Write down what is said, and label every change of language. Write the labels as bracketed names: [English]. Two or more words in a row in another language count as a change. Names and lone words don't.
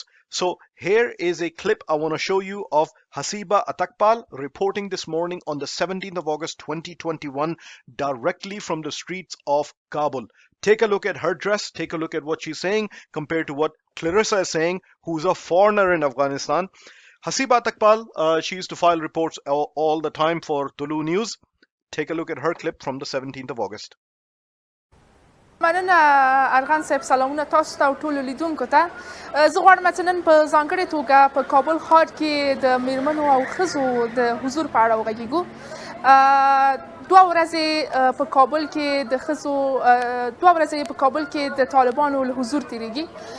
[English] So here is a clip I want to show you of Hasiba Atakpal reporting this morning on the 17th of August 2021 directly from the streets of Kabul. Take a look at her dress, take a look at what she's saying compared to what Clarissa is saying, who's a foreigner in Afghanistan. Hasiba Takpal, she used to file reports all the time for Tulu News. Take a look at her clip from the 17th of August. [Pashto] مننه ارغان صاحب سلامونه تاسو ته او ټولو لیدونکو ته. زه غواړم چې نن په ځانګړې توګه په کابل ښار کې د میرمنو او ښځو د حضور په اړه وغږیږو. دوه ورځې په کابل کې د ښځو دوه ورځې په کابل کې د طالبانو له حضور تیریږي.